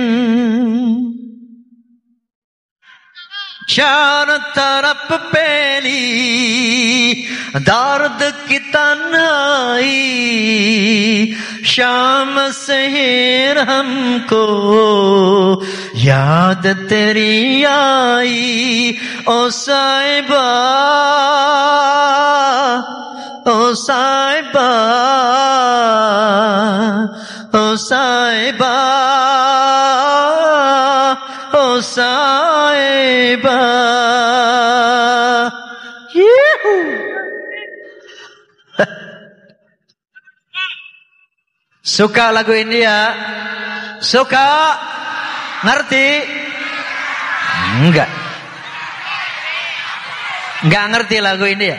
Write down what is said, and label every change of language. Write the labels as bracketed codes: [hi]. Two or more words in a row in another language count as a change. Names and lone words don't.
[hi] चारों तरफ पहली दर्द की तन्हाई, शाम शहर हमको याद तेरी आई. ओ साहिबा, ओ साहिबा, ओ साहिबा, ओ साहिबा. [id] Suka lagu India? Suka? Ngerti? Enggak. Enggak ngerti lagu India.